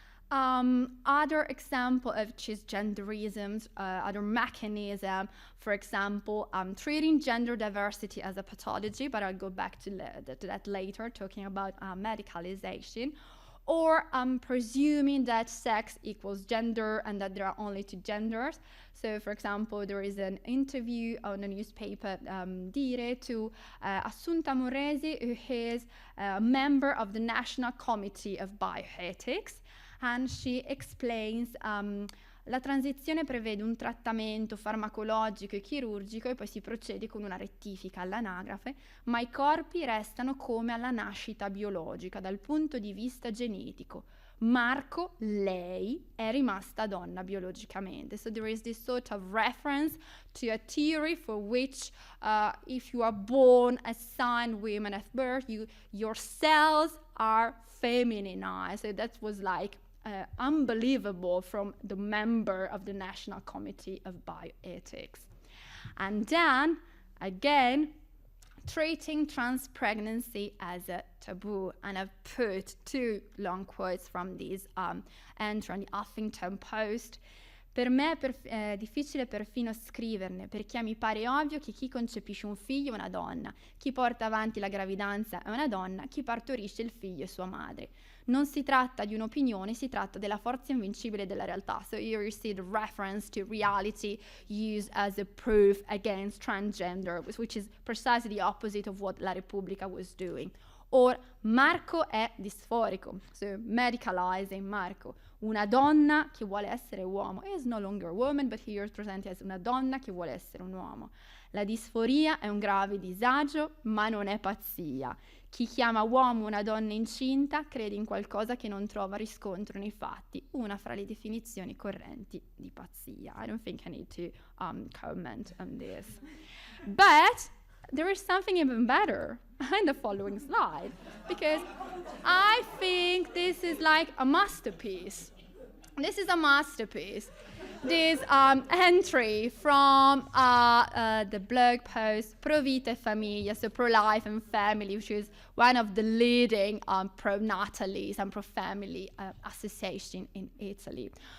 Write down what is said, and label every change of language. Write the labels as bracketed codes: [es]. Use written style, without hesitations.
[en] Other example of cisgenderisms, other mechanism, for example, treating gender diversity as a pathology, but I'll go back to that later, talking about medicalization, or presuming that sex equals gender and that there are only two genders. So, for example, there is an interview on the newspaper Dire to Assunta Moresi, who is a member of the National Committee of Bioethics, and she explains [it] la transizione prevede un trattamento farmacologico e chirurgico e poi si procede con una rettifica all'anagrafe, ma i corpi restano come alla nascita biologica dal punto di vista genetico. Marco, lei, è rimasta donna biologicamente. [en] So there is this sort of reference to a theory for which if you are born assigned women at birth, your cells are femininized. So that was like unbelievable from the member of the National Committee of Bioethics. And then, again, treating trans pregnancy as a taboo. And I've put two long quotes from this entry on the Huffington Post. [it] Per me è difficile perfino scriverne, perché mi pare ovvio che chi concepisce un figlio è una donna, chi porta avanti la gravidanza è una donna, chi partorisce il figlio è sua madre. Non si tratta di un'opinione, si tratta della forza invincibile della realtà. [en] So here you see the reference to reality used as a proof against transgender, which is precisely the opposite of what La Repubblica was doing. Or [it] Marco è disforico, [en] so medicalizing Marco. [it] Una donna che vuole essere uomo [en] is no longer a woman, but here presented as [it] una donna che vuole essere un uomo. La disforia è un grave disagio, ma non è pazzia. Chi chiama uomo una donna incinta crede in qualcosa che non trova riscontro nei fatti, una fra le definizioni correnti di pazzia. [en] I don't think I need to comment on this. But there is something even better in the following slide, because I think this is like a masterpiece. This is a masterpiece. This entry from the blog post Pro Vita e Famiglia, so pro-life and family, which is one of the leading pro-natalies and pro-family association in Italy.